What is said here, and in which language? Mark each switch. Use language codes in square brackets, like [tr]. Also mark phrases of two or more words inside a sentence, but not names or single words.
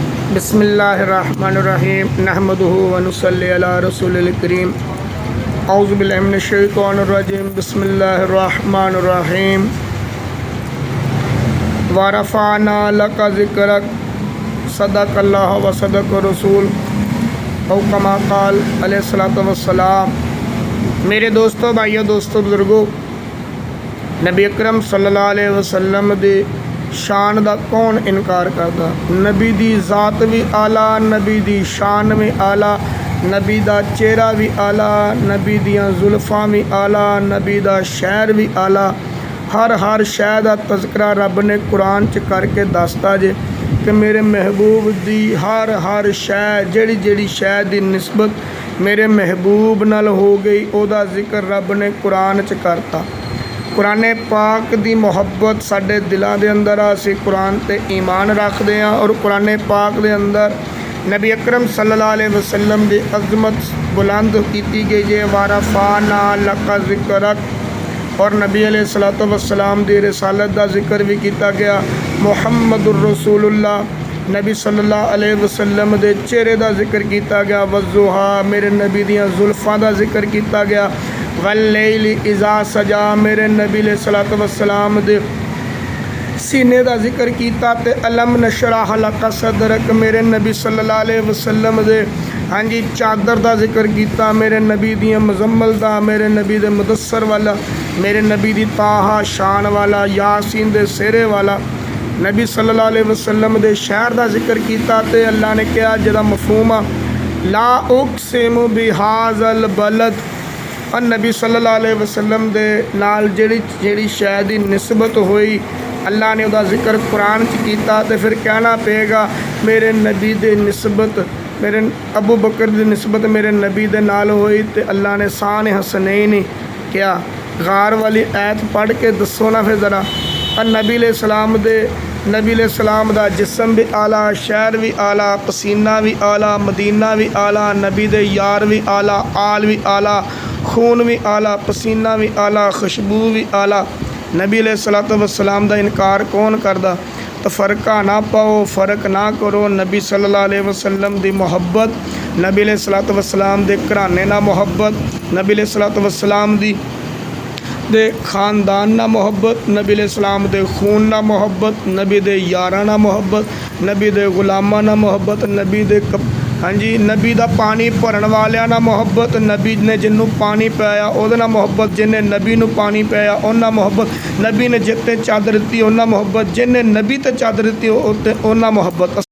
[ar] بسم الله الرحمن الرحيم نحمده ونصلي على رسوله الكريم أعوذ بالله من الشيطان الرجيم بسم الله الرحمن الرحيم ورفعنا لك ذكرك صدق الله وصدق رسول أو كما قال عليه الصلاة والسلام. [ur] میرے دوستوں، بھائیوں، دوستوں، بزرگوں، نبی اکرم [ar] صلى الله عليه وسلم [ur] دے شان کا کون انکار کرتا. [pa] نبی دی ذات بھی اعلیٰ، نبی دی شان بھی اعلیٰ، نبی دا چہرہ بھی اعلیٰ، نبی دیاں زلفاں بھی اعلیٰ، نبی دا شہر بھی اعلیٰ. ہر شے کا تذکرہ رب نے قرآن چ کر کے دستا جے کہ میرے محبوب دی ہر شے جہڑی شے کی نسبت میرے محبوب نال ہو گئی، اودا ذکر رب نے قرآن چ کرتا. [ur] قرآن پاک دی محبت ساڈے دلوں کے اندر اسیں قرآن تے ایمان رکھتے ہیں اور قرآن پاک دے اندر نبی اکرم [ar] صلى الله عليه وسلم [ur] کی عظمت بلند کی گئی ہے. [ar] ورفعنا لك ذكرك, [ur] اور نبی [ar] عليه الصلاة والسلام [ur] دی رسالت کا ذکر بھی کیا گیا. [ar] محمد رسول الله [ur] नबी [ar] صلى الله عليه وسلم [ur] کے چہرے کا ذکر کیا گیا. وضحیٰ میرے نبی دیاں زلفاں کا ذکر کیا گیا. [ar] والليل إذا سجى [ur] میرے نبی [ar] عليه الصلاة والسلام [ur] دے سینے کا ذکر کیا. ते [ar] ألم نشرح لك صدرك [ur] میرے نبی [ar] صلى الله عليه وسلم [ur] دے ہاں جی چادر کا ذکر کیا. [pa] میرے نبی دیاں مزمل دا، میرے نبی دے مدثر والا، میرے نبی دی طہٰ شان والا، یٰسین دے سہرے والا، نبی [ar] صلى الله عليه وسلم [pa] دے شہر کا ذکر کیا. تے اللہ نے کہا جہدا مفہوم آ [ar] لا أقسم بهذا البلد, [pa] اور نبی [ar] صلى الله عليه وسلم [pa] دے نال جہڑی شے کی نسبت ہوئی اللہ نے اسکا ذکر قرآن چ کیا. تو فیر کہنا پیگا میرے نبی دے نسبت میرے ابو بکر کی نسبت میرے نبی دے نال ہوئی. تو اللہ نے شان حسنین کیا غار والی آیت پڑھ کے دسو نا فیر ذرا. اور نبی علیہ السلام دا جسم بھی اعلیٰ، شہر بھی اعلیٰ، پسینہ بھی اعلیٰ، مدینہ بھی اعلیٰ، نبی دے یار بھی اعلیٰ، آل بھی اعلیٰ، خون بھی اعلیٰ، پسینہ بھی اعلیٰ، خوشبو بھی اعلیٰ. नबी [ar] عليه الصلاة والسلام [pa] دا انکار کون کردا. تو فرقہ نا پاؤ، فرق نا کرو۔ نبی [ar] صلى الله عليه وسلم [pa] دی محبت، نبی [ar] عليه الصلاة والسلام [pa] دے گھرانے نا محبت، نبی [ar] عليه الصلاة والسلام [pa] دی دے خاندان نا محبت، نبی علیہ السلام دے خون نا محبت، نبی دے یاراں نا محبت، نبی دے غلاماں نا محبت، نبی دے ہاں جی نبی دا پانی بھرن والیاں نا محبت، نبی نے جنہوں پانی پایا اوہدے نال محبت، جنہیں نبی نوں پانی پایا انہاں محبت، نبی نے جتے چادر دی انہاں محبت، جنہیں نبی تے چادر دی انہاں محبت.